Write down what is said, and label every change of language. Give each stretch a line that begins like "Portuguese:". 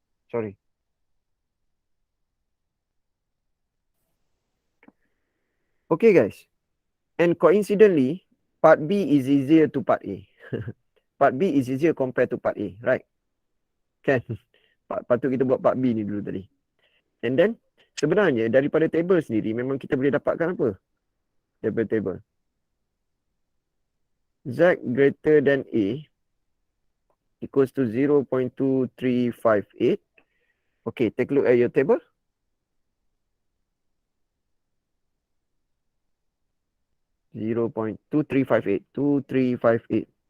English: Sorry. Okay, guys. And coincidentally, part B is easier to part A. Part B is easier compared to part A, right?
Malay: Kan? Patut kita buat part B ni dulu tadi.
English: And then,
Malay: sebenarnya daripada table sendiri, memang kita boleh dapatkan apa? Daripada table.
English: Z greater than A equals to 0.2358. Okay, take a look at your table. Zero point two three five eight.